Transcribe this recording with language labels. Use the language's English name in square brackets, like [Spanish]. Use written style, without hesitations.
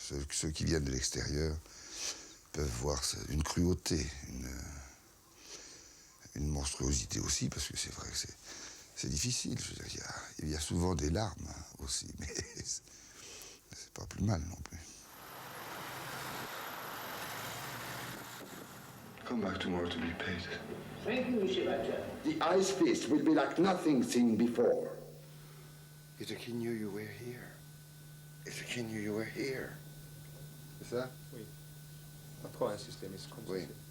[French] Ceux qui viennent de l'extérieur peuvent voir une cruauté, une monstruosité aussi, parce que c'est vrai que c'est difficile. Je veux dire, il y a souvent des larmes aussi, mais c'est pas plus mal non plus. [English] Come back tomorrow to be paid. Thank you, Monsieur Badger. The ice fist will be like nothing seen before. If the king knew you were here. If the king knew you were here. [French] C'est ça? Oui. Pas trop insister, mais c'est comme oui. Ça.